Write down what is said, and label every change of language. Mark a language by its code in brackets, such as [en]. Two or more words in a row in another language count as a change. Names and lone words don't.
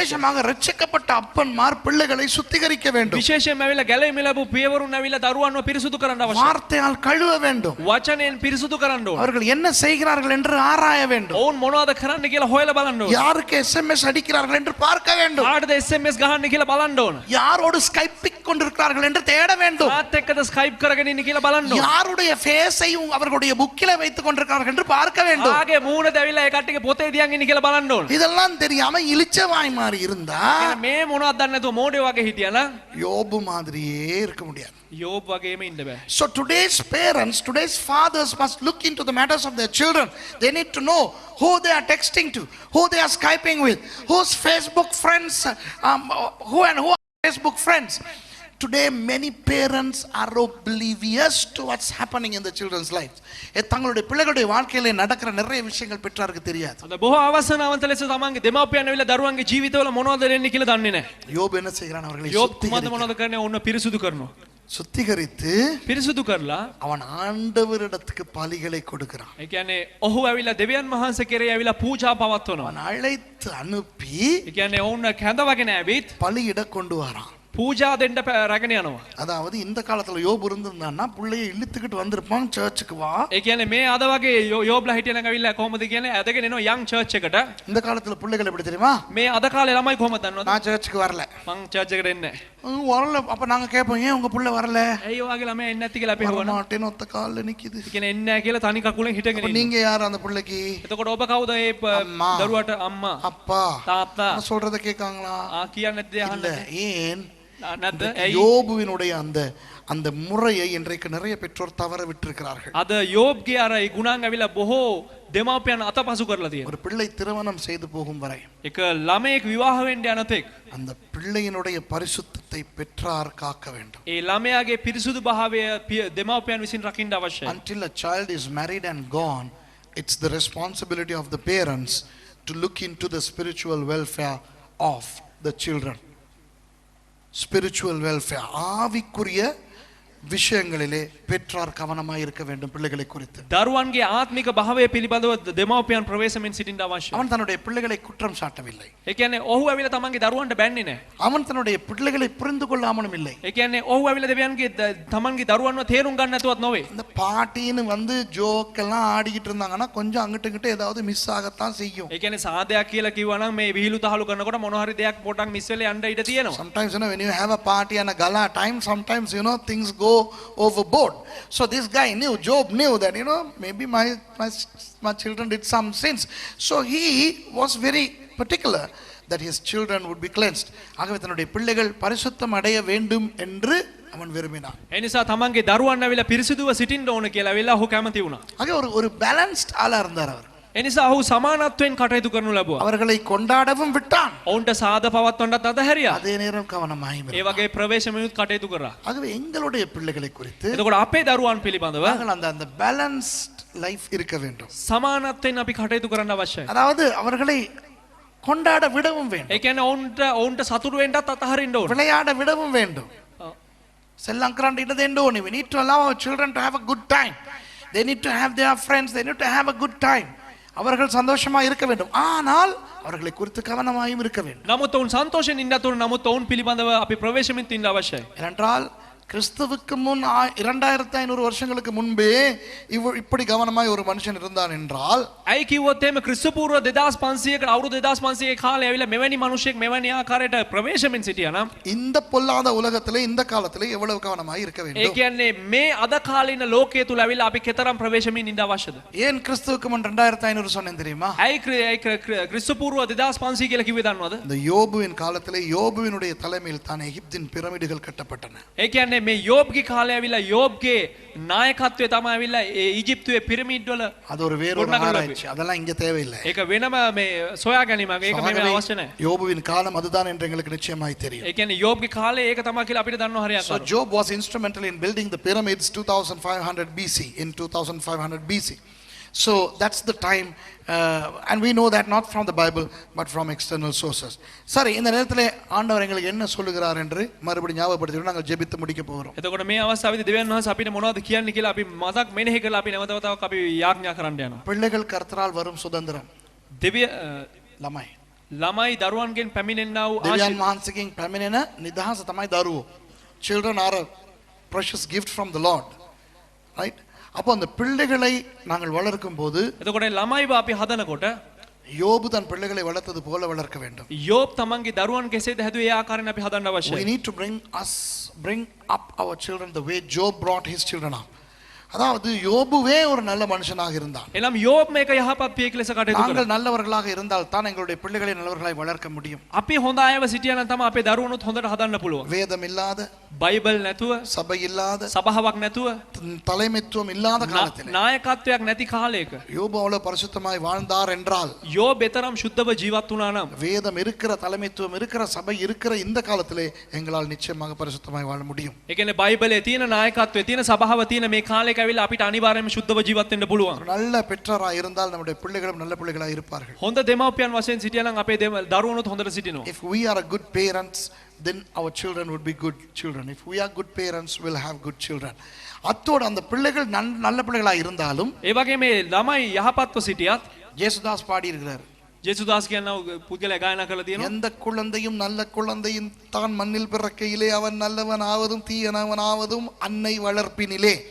[ta] விசேஷமாக ரட்சிக்கப்பட்ட அப்பன்மார் பிள்ளைகளை சுத்திகரிக்க வேண்டும். [si] විශේෂයෙන්ම ඇවිල්ලා ගැලවීම ලැබූ පියවරුන් ඇවිල්ලා දරුවන්ව පිරිසුදු කරන්න අවශ්‍යයි. [ta] வார்த்தையால் கழுவ வேண்டும். [si] වචනයෙන් පිරිසුදු කරන්න ඕන. [ta] அவர்கள் என்ன செய்கிறார்கள் என்று ஆராய வேண்டும். [si] ඔවුන් මොනවද කරන්න කියලා හොයලා බලන්න ඕන. [ta] யாருக்கு SMS அடிக்கிறார்கள் என்று பார்க்க வேண்டும். [si] කාටද SMS ගහන්න කියලා බලන්න ඕන. [ta] யாரோடு ஸ்கைப்பிக் கொண்டிருக்கிறார்கள் என்று தேட வேண்டும். [si] කාත් එක්කද ස්කයිප් කරගෙන ඉන්නේ කියලා බලන්න ඕන. [ta] யாருடைய ஃபேஸையும் அவர்களுடைய புக்கில வைத்துக் கொண்டிருக்கிறார்கள் என்று பார்க்க வேண்டும். [si] ආගේ මූණ දැවිලා ඒ කට්ටියගේ පොතේ තියන් ඉන්නේ කියලා බලන්න ඕන. [ta] இதெல்லாம் தெரியாம இளிச்சவாய் மாதிரி இருந்தா [si] එහෙනම් මේ මොනවද දන්නේ නැතුව මෝඩයෝ වගේ හිටියා නම් [ta] யோபு மாதிரியே இருக்க முடியாது. [si] යෝබ් වගේම ඉන්න බෑ. [en] So today's parents, today's fathers must look into the matters of their children. They need to know who they are texting to, who they are Skyping with, who's Facebook friends, who are Facebook friends. Today many parents are oblivious to what's happening in the children's lives. [ta] தங்களுடைய பிள்ளைகளுடைய வாழ்க்கையில நடக்கிற நிறைய விஷயங்கள் பெற்றாருக்கு தெரியாது. [si] අද බොහෝ අවසනාවන්ත ලෙස තමන්ගේ දෙමාපියන් ඇවිල්ලා දරුවන්ගේ ජීවිතවල මොනවද වෙන්නේ කියලා දන්නේ නැහැ. [ta] யோபு என்ன செய்கிறான்? அவர்களை [si] යෝබ් කුමද මොනවද කරන්නේ? ඔන්න පිරිසුදු කරනවා. [ta] சுத்திகரித்து [si] පිරිසුදු කරලා [ta] அவன் ஆண்டவரிடத்துக்கு பலிகளை கொடுக்கிறான். [si] ඒ කියන්නේ ඔහු ඇවිල්ලා දෙවියන් වහන්සේ කෙරේ ඇවිල්ලා පූජා පවත්වනවා. [ta] அவன் அழைத்து அனுப்பி [si] ඒ කියන්නේ ඔවුන් කැඳවගෙන ඇවිත් [ta] பலியிட கொண்டு வரான். [si] පූජා දෙන්න රැගෙන යනවා. [ta] அதாவது இந்த காலத்துல யோபு இருந்திருந்தான்னா பிள்ளையை இழுத்துக்கிட்டு வந்திருப்பான் சர்ச்சுக்கு வா. [si] ඒ කියන්නේ මේ අද වගේ යෝබ්ලා හිටියනම් ඇවිල්ලා කොහොමද කියන්නේ ඇදගෙන එනවා යම් චර්ච් එකට. [ta] இந்த காலத்துல பிள்ளைகள் எப்படி தெரியுமா? [si] මේ අද කාලේ ළමයි කොහොමද දන්නවද? [ta] நான் சர்ச்சுக்கு வரல. [si] මං චර්ච් එකට එන්නේ නැහැ. [ta] வரல. அப்ப நாங்க கேட்போம், ஏன் உங்க பிள்ளை வரல? [si] ඇයි ඔයාගේ ළමයා එන්නේ නැති කියලා අපි අහනවා. [ta] மாட்டேன்னு ஒத்த கால்ல நிக்குது. [si] ඒ කියන්නේ එන්නේ නැහැ කියලා තනි කකුලෙන් හිටගෙන [ta] அப்ப [si] ඉන්නවා. [ta] நீங்க யார் அந்த பிள்ளைக்கு? [si] එතකොට ඔබ කවුද ඒ අම්මා. දරුවට අම්මා [ta] அப்பா. [si] තාත්තා [ta] நான் சொல்றத கேட்காங்களா? [si] කියන්නේ නැද්ද [ta] இல்ல. [si] අහන්නේ [ta] ஏன்? [si] නැද්ද ඇයි [ta] யோபுவினுடைய அந்த முறையை இன்றைக்கு நிறைய பெற்றோர் தவற விட்டிருக்கிறார்கள். [si] අද යෝබ්ගේ අර ඒ ගුණාංග ඇවිල්ලා බොහෝ දෙමාපියන් අතපසු කරලා තියෙනවා. [ta] ஒரு பிள்ளை திருமணம் செய்து போகும் வரை [si] එක ළමයෙක් විවාහ වෙන්න යන තෙක් [ta] அந்த பிள்ளையினுடைய பரிசுத்தத்தை பெற்றார் காக்க வேண்டும். [si] ඒ ළමයාගේ පිරිසුදු භාවය දෙමාපියන් විසින් රකින්න අවශ්‍යයි. [en] Until a child is married and gone, it's the responsibility of the parents to look into the spiritual welfare of the children. Spiritual welfare, [ta] ஆவிக்குரிய விஷயங்களிலே பெற்றார் கவனமாய் இருக்க வேண்டும் பிள்ளைகளை குறித்து. [si] දරුවන්ගේ ආත්මික භාවය පිළිබඳව දෙමාපියන් ප්‍රවේශමෙන් සිටින්න අවශ්‍යයි. [ta] அவன் தன்னுடைய பிள்ளைகளை குற்றம் சாட்டவில்லை. [si] ඒ කියන්නේ ඔහු ඇවිල්ලා තමන්ගේ දරුවන්ට බැන්නේ නැහැ. [ta] அவன் தன்னுடைய பிள்ளைகளை புரிந்து கொள்ளாமலும் இல்லை. [si] ඒ කියන්නේ ඔහු ඇවිල්ලා දෙවියන්ගේ තමන්ගේ දරුවන්ව තේරුම් ගන්න නැතුවත් නොවේ. [ta] இந்த பாட்டின்னு வந்து ஜோக் எல்லாம் ஆடிக்கிட்டு இருந்தாங்கன்னா கொஞ்சம் அங்கிட்டு இங்கிட்டு ஏதாவது மிஸ் ஆகத்தான் செய்யும். [si] ඒ කියන්නේ සාදයක් කියලා කිව්වනම් මේ විහිළු තහළු කරනකොට මොන හරි දෙයක් පොඩක් මිස් වෙලා යන්න ඉඩ තියෙනවා. [en] Sometimes when you have a party and a gala time, sometimes things go overboard. So this guy knew, Job knew that maybe my children did some sins. So he was very particular that his children would be cleansed. [ta] ஆகவே தன்னுடைய பிள்ளைகள் பரிசுத்தம் அடைய வேண்டும் என்று அவன் விரும்பினான். [si] ඒ නිසා තමන්ගේ දරුවන් ඇවිල්ලා පිරිසිදුව සිටින්න ඕන කියලා ඇවිල්ලා ඔහු කැමති වුණා. [ta] ஆகவே ஒரு பேலன்ஸ்ட் ஆளா இருந்தார் அவர். [si] ඒ නිසා ඔහු සමානත්වයෙන් කටයුතු කරනු ලැබුවා. [ta] அவர்களை கொண்டாடவும் விட்டான். [si] ඔවුන්ට සාද පවත්වන්නත් අතහැරියා. [ta] அதே நேரம் கவனமாயும் [si] ඒ වගේ ප්‍රවේශමෙනුත් කටයුතු කරා. [ta] ஆகவே எங்களுடைய பிள்ளைகளை குறித்து [si] එතකොට අපේ දරුවන් පිළිබඳව [ta] நாங்கள் அந்த [en] balanced life [ta] இருக்க வேண்டும். [si] සමානත්වයෙන් අපි කටයුතු කරන්න අවශ්‍යයි. [ta] அதாவது அவர்களை கொண்டாட விடவும் வேண்டும். [si] ඒ කියන්නේ ඔවුන්ට සතුටු වෙන්නත් අතහරින්න ඕන. [ta] விளையாட விடவும் வேண்டும். [si] සෙල්ලම් කරන්න ඉඩ දෙන්න ඕනි. [en] We need to allow our children to have a good time. They need to have their friends. They need to have a good time. [ta] அவர்கள் சந்தோஷமா இருக்க வேண்டும். ஆனால் அவர்களை குறித்து கவனமாயும் இருக்க வேண்டும். [si] නමුත් ඔවුන් සන්තෝෂයෙන් ඉන්නත් ඕන. නමුත් ඔවුන් පිළිබඳව අපි ප්‍රවේශමෙන් ඉන්න අවශ්‍යයි. [ta] ஏனென்றால் கிறிஸ்துவுக்கு முன் 2500 வருஷங்களுக்கு முன்பே இப்படி கவனமாய் ஒரு மனுஷன் இருந்தான் என்றால் [si] ඇයි කිව්වොත් එහෙම ක්‍රිස්තු පූර්ව 2500කට අවුරුදු 2500 කාලේ ඇවිල්ලා මෙවැනි මිනිසෙක් මෙවැනි ආකාරයට ප්‍රවේශමෙන් සිටියා නම් [ta] இந்த பொல்லாத உலகத்திலே இந்த காலத்திலே எவ்வளவு கவனமாய் இருக்க [si] ඒ [ta] வேண்டும். [si] කියන්නේ මේ අද කාලින ලෝකයේ තුල ඇවිල්ලා අපි කතරම් ප්‍රවේශමෙන් ඉන්න අවශ්‍යද? [ta] ஏன் கிறிஸ்துவுக்கு முன் 2500 சொன்னேன் தெரியுமா? [si] ඇයි ක්‍රිස්තු පූර්ව 2500 කියලා කිව්වේ දන්නවද? [ta] இந்த யோபுவின் காலத்திலே யோபுவினுடைய தலைமையில் தான் எகிப்தின் பிரமிடுகள் கட்டப்பட்டன. [si] ඒ කියන්නේ මේ යෝබ්ගේ කාලේ ඇවිල්ලා යෝබ්ගේ නායකත්වයේ තමයි ඇවිල්ලා ඒ ඊජිප්තුවේ පිරමීඩ් වල [ta] அது ஒரு வேறொரு ஆராய்ச்சி. அதெல்லாம் இங்க தேவையில்லை. [si] ඒක වෙනම මේ සොයා ගැනීමක්. ඒක මේ අවශ්‍ය නැහැ. [ta] யோபுவின் காலம் அதுதான் என்று எங்களுக்கு நிச்சயமாய் தெரியும். [si] ඒ කියන්නේ යෝබ්ගේ කාලේ ඒක තමයි කියලා අපිට දන්නව හරියක්. [en] So Job was instrumental in building the pyramids 2500 BC, in 2500 BC. So that's the time, and we know that not from the Bible but from external sources. [ta] சரி, இந்த நேரத்திலே ஆண்டவர் எங்களுக்கு என்ன சொல்லுகிறார் என்று மறுபடியும் ஞாபகப்படுத்திட்டு நாங்கள் ஜெபித்து முடிக்க போகிறோம். [si] එතකොට මේ අවස්ථාවේදී දෙවියන් වහන්සේ අපිට මොනවද කියන්නේ කියලා අපි මතක් මෙනෙහි කරලා අපි නැවතතාවක් අපි යාඥා කරන්න යනවා. [ta] பிள்ளைகள் கர்த்தரால் வரும் சுதந்திரம். [si] දෙවිය ළමයි. ළමයි දරුවන්ගෙන් පැමිණෙන්නා වූ දෙවියන් වහන්සේගෙන් පැමිණෙන නිදහස තමයි දරුවෝ. [en] Children are a precious gift from the Lord. Right? [ta] அப்போ அந்த பிள்ளைகளை நாங்கள் வளர்க்கும் போது [si] එතකොට ළමයිව අපි හදනකොට [ta] யோபு தன் பிள்ளைகளை வளர்த்தது போல வளர்க்க வேண்டும். [si] යෝබ් තමන්ගේ දරුවන් කෙසේද හැදුවේ ඒ ආකාරයෙන් අපි හදන්න [en] We [si] අවශ්‍යයි. [en] need to bring up our children the way Job brought his children up. [ta] அதாவது யோபுவே ஒரு நல்ல மனுஷனாக இருந்தான். [si] එනම් යෝබ් මේක යහපත් පියෙක් ලෙස කටයුතු කරා. [ta] நாங்கள் நல்லவர்களாக இருந்தால் தான் எங்களுடைய பிள்ளைகளை நல்லவர்களாய் வளர்க்க முடியும். [si] අපි හොඳ අයව සිටියා නම් තමයි අපේ දරුවනුත් හොඳට හදන්න පුළුවන්. [ta] வேதம் இல்லாத, [si] බයිබල් නැතුව, [ta] சபை இல்லாத, [si] සභාවක් නැතුව, [ta] தலைமைத்துவம் இல்லாத காலத்தில் [si] නායකත්වයක් නැති காலයක [ta] யோபு அவ்வளவு பரிசுத்தமாய் வாழ்ந்தார் என்றால், [si] යෝබ් එතරම් සුද්ධව ජීවත් වුණා නම් [ta] வேதம் இருக்கிற, தலைமைத்துவம் இருக்கிற, சபை இருக்கிற இந்த காலத்திலே எங்களால் நிச்சயமாக பரிசுத்தமாய் வாழ முடியும். [si] ඒ කියන්නේ බයිබලයේ තියෙන නායකත්වයේ තියෙන සභාව තියෙන මේ කාලයක ඇවිල්ලා අපිට අනිවාර්යයෙන්ම සුද්ධව ජීවත් වෙන්න පුළුවන්. [ta] ஒரு நல்ல பெற்றோராய் இருந்தால் நம்முடைய பிள்ளைகளும் நல்ல பிள்ளைகளாய் இருப்பார்கள். [si] හොඳ දෙමව්පියන් වශයෙන් සිටියා නම් අපේ දරුවනුත් හොඳට සිටිනවා. [en] If we are a good parents, then our children would be good children. If we are good parents, we'll have good children. [ta] அத்தோடு அந்த பிள்ளைகள் நல்ல பிள்ளைகளாய் இருந்தாலும் [si] ඒ වගේ මේ ළමයි යහපත්ව සිටියත් [ta] ஜேசுதாஸ் பாடி இருக்கிறார், [si] ජේසුදාස් කියන පුද්ගලයා ගායනා කරලා තියෙනවා. [ta] எந்த குழந்தையும் நல்ல குழந்தையும் தான் மண்ணில் பிறக்கையிலே அவன் நல்லவன் ஆவதும் தீயனவன் ஆவதும் அன்னை வளர்ப்பினிலே.